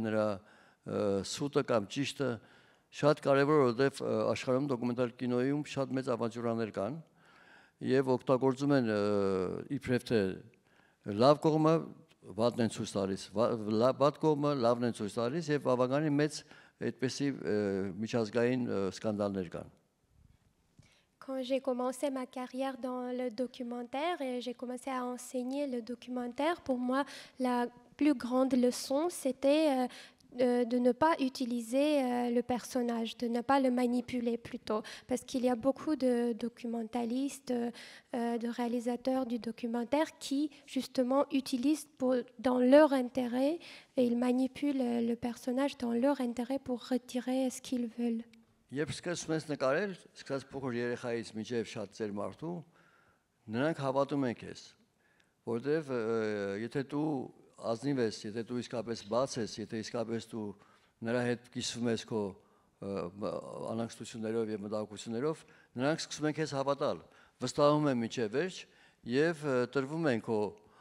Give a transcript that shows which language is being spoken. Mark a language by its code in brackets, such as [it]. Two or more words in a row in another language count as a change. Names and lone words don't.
[hy] նրա սուտը կամ ճիշտը։ Շատ կարևոր է, որովհետեւ աշխարհում դոկումենտար կինոյում շատ մեծ ավանտյուրաներ կան եւ օգտագործում են իբրև թե լավ կողմը վատն են ցույց տալիս, վատ կողմը լավն են ցույց տալիս եւ բավականին մեծ այդպեսի միջազգային սկանդալներ կան։ [fr] Quand j'ai commencé ma carrière dans le documentaire et j'ai commencé à enseigner le documentaire, pour moi, la plus grande leçon, c'était de ne pas utiliser le personnage, de ne pas le manipuler plutôt. Parce qu'il y a beaucoup de documentalistes, de réalisateurs du documentaire qui, justement, utilisent dans leur intérêt et ils manipulent le personnage dans leur intérêt pour retirer ce qu'ils veulent. [hy] Երբ սկսում ես նկարել, սկսած փոքր երեխայից մինչև շատ ծեր մարդու, նրանք հավատում են քեզ, որովհետև եթե դու ազնիվ ես, եթե դու իսկապես բաց ես, եթե իսկապես դու նրա հետ կիսվում ես քո անհանգստություններով եւ մտահոգություններով, նրանք սկսում են քեզ հավատալ, վստահում են մինչև վերջ եւ տրվում են քո